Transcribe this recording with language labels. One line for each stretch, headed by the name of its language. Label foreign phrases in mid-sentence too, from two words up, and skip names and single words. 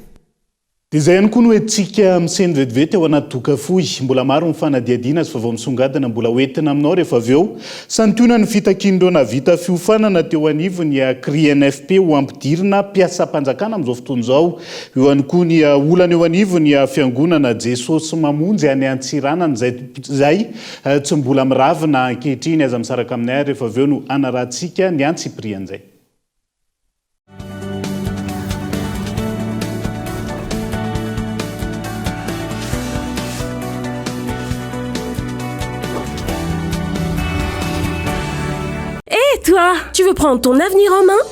Malagasy: Dia izay ihany koa no hoentsika miseny vetivety ao anaty doka fohy mbola maro mifanadiadiana sy vavao misongadina mbola hoentina aminao rehefa avy eo santionany fitakin'ireo navita fiofanana teo anivony CRINFP ho ampidirina mpiasam-panjakana amin'izao fotoana izao. Eo ihany koa ny olana eo anivony fiangonana Jesosy mamonjy any Antsiranana izay tsy mbola miravina ankehitriny aza misaraka aminay rehefa avy eo no anarahantsika ny antsiprian'izay.
French: Toi, tu veux prendre ton avenir en main?